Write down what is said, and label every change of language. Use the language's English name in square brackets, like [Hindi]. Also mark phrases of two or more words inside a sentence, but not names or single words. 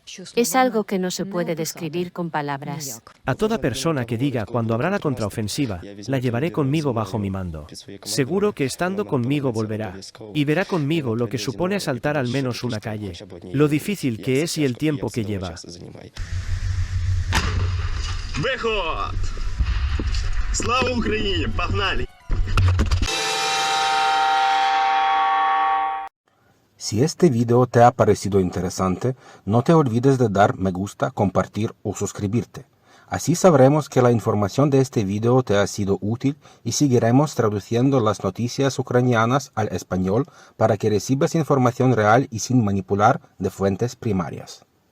[Spanish] Es algo que no se puede describir con palabras. A toda persona que diga cuando habrá la contraofensiva, la llevaré conmigo bajo mi mando. Seguro que estando conmigo volverá, y verá conmigo lo que supone asaltar al menos una calle, lo difícil que es y el tiempo que lleva. [Russian] Выход! Слава Украине! Погнали! [Spanish] Si este video te ha parecido interesante, no te olvides de dar me gusta, compartir o suscribirte. Así sabremos que la información de este video te ha sido útil y seguiremos traduciendo las noticias ucranianas al español para que recibas información real y sin manipular de fuentes primarias.